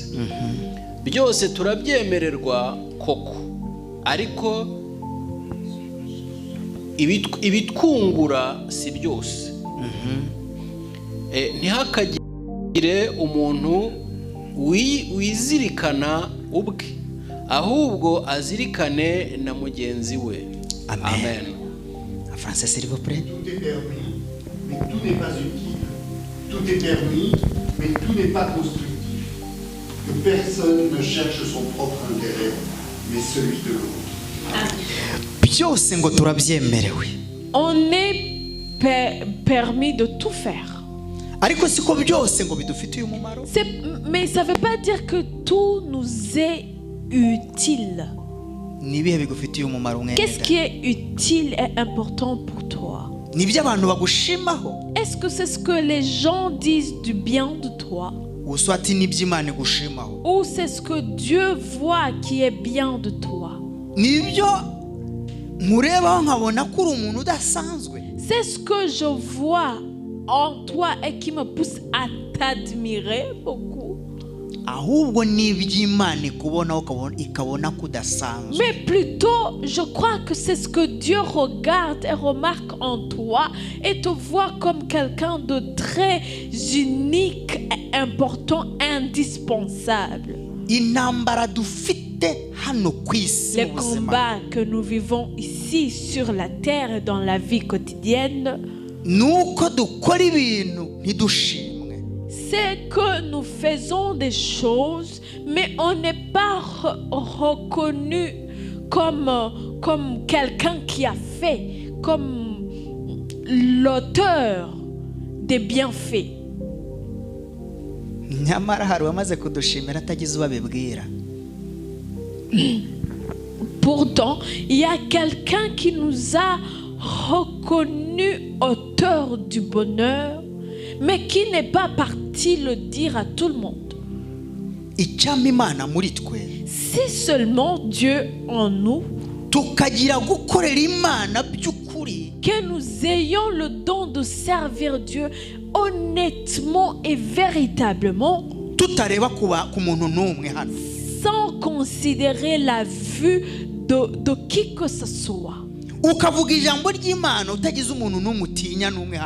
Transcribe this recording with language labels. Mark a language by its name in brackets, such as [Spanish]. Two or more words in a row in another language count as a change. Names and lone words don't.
[Kinyarwanda] Byose turabyemererwa koko, ariko ibitwungura si byose. Ntihakagire umuntu wizirikana ubwe, ahubwo azirikane na mugenzi we. Amen. [French] Français, s'il vous plaît. Tout est permis, mais tout n'est pas utile. Tout est permis, mais tout n'est pas constructif. Que personne ne cherche son propre intérêt, mais celui de l'autre. [Kinyarwanda] Byose ngo turabyemerewe. [French] On est permis de tout faire. [Kinyarwanda] Ariko siko byose ngo bidufitiye umumaro. [French] Mais ça ne veut pas dire que tout nous est utile. [Kinyarwanda] Nibihe bigufitiye umumaro mwene. [French] Qu'est-ce qui est utile et important pour toi? [Kinyarwanda] Nibyo abantu bagushimaho. [French] Est-ce que c'est ce que les gens disent du bien de toi? [Kinyarwanda] Uswati n'iby'Imana igushimaho. [French] Ou c'est ce que Dieu voit qui est bien de toi? [Kinyarwanda] Nibyo nkurebaho nkabona ko uri umuntu udasanzwe. [French] C'est ce que je vois en toi et qui me pousse à t'admirer beaucoup. [Kinyarwanda] Ahubwo n'iby'Imana ikubonaho ikabona ko udasanzwe. [French] Mais plutôt, je crois que c'est ce que Dieu regarde et remarque en toi et te voit comme quelqu'un de très unique, important, indispensable. [Kinyarwanda] Intambara dufite hano ku isi [French] Les [Kinyarwanda] mu buzima. [French] combats que nous vivons ici sur la terre et dans la vie quotidienne, [Kinyarwanda] Nuko dukora ibintu ntidushimwe. [French] c'est que nous faisons des choses, mais on n'est pas reconnu comme quelqu'un qui a fait, comme l'auteur des bienfaits. [Kinyarwanda] nyamara hari uwamaze kudushimira atagize ubabibwira. [French] Pourtant, il y a quelqu'un qui nous a reconnu auteur du bonheur, mais qui n'est pas parti le dire à tout le monde. [Kinyarwanda] Icyampa Imana muri twe [French] Si seulement Dieu en nous, [Kinyarwanda] tukagira gukorera Imana by'ukuri, [French] que nous ayons le don de servir Dieu honnêtement et véritablement, [Kinyarwanda] tutareba ku muntu n'umwe hano. [French] sans considérer la vue de qui que ce soit. [Kinyarwanda] Ukavuga ijambo ry'Imana utagize umuntu n'umwe utinya n'umwe hano.